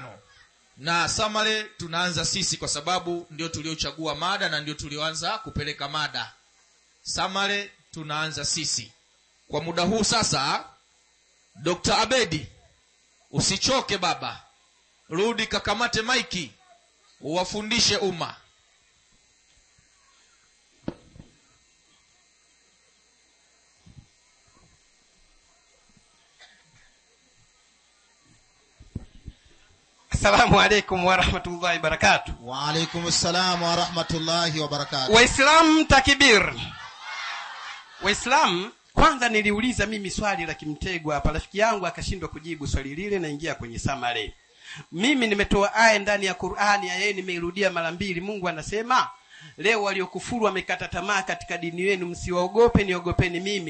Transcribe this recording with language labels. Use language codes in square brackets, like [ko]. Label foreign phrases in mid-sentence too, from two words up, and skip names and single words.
[sw] Na summary tunaanza sisi kwa sababu ndio tuliochagua mada na ndio tulioanza kupeleka mada. Summary tunaanza sisi. Kwa muda huu sasa, Dr. Abedi, usichoke baba. Rudi kakamate maiki. uwafundishe umma. [ar] السلام عليكم ورحمة الله وبركاته. وعليكم السلام ورحمة الله وبركاته. [sw] Waislamu takbir. Waislamu, kwanza niliuliza mimi swali la kimtego hapa, rafiki yangu akashindwa kujibu swali lile, naingia kwenye summary. Mimi nimetoa aya ndani ya Qur'ani, aya nimeirudia mara 2. Mungu anasema, leo waliokufuru wamekata tamaa katika dini yenu, msiwaogope, niogopeni mimi.